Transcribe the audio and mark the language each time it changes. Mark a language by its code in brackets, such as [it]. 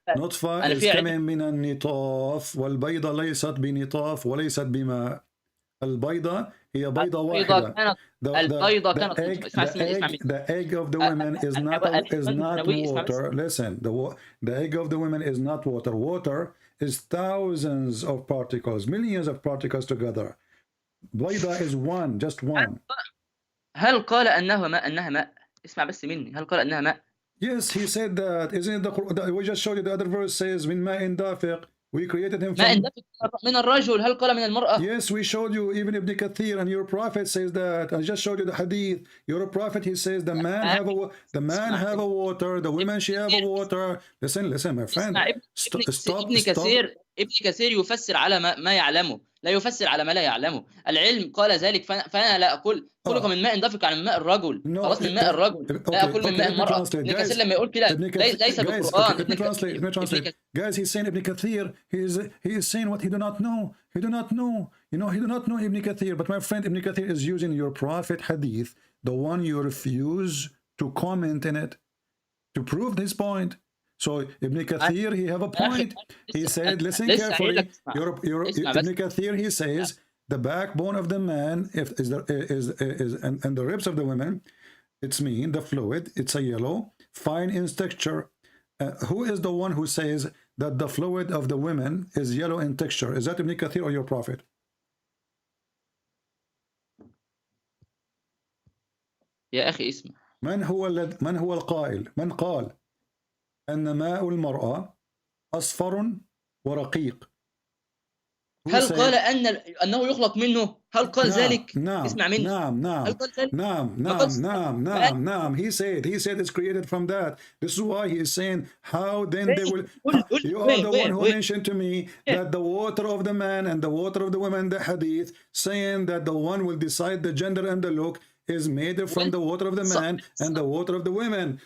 [ar] نطفة [en] is [ar] من النطاف، والبيضة ليست بنطاف وليست بماء. البيضة هي بيضة واحدة. البيضة كانت [en] the egg of the women is not water. Listen, the egg of the women is not water. Water is thousands of particles, millions of particles together. بيضة is one, just one. [ar] هل قال أنها ماء؟ اسمع بس مني، هل قال أنها ماء؟ [en] Yes, he said that. Isn't it we just showed you the other verse says [ar] من ماء دافق. [en] We created him from... [ar] من الرجل. هل قال من المرأة؟ [en] Yes, we showed you even Ibn Kathir, and your prophet says that. I just showed you the hadith. Your prophet, he says the man have a water, the women she have a water. Listen, my friend. Stop. [ar] ابن كثير يفسر على ما يعلمه، لا يفسر على ما لا يعلمه. العلم قال ذلك، فأنا لا أقول خلق من ماء دافق عن ماء الرجل. خلاص من ماء الرجل، لا أقول من ماء المرأة. ابن كثير لما يقول كده ليس بالقرآن. [en] Let me translate. Guys, he's saying Ibn Kathir, he is saying what he do not know. He do not know. He do not know Ibn Kathir. But my friend, Ibn Kathir is using your prophet hadith, the one you refuse to comment in it, to prove this point. So Ibn Kathir, he have a point. He said, listen carefully. Ibn Kathir, he says the backbone of the man and the ribs of the women, it's mean the fluid. It's a yellow, fine in texture. Who is the one who says that the fluid of the women is yellow in texture? Is that Ibn Kathir or your prophet? [ar] يا أخي اسمع. من هو القائل؟ من قال أن ماء المرأة أصفر ورقيق؟ هل قال أنه يخلق منه؟ هل قال ذلك؟ اسمع مني. هل قال ذلك؟ نعم. [en] He said it's created from that. This is why he is saying how then they will. You are the one who mentioned to me that the water of the man and the water of the woman, the hadith, saying that the one will decide the gender and the look is made from the water of the man and the water of the women.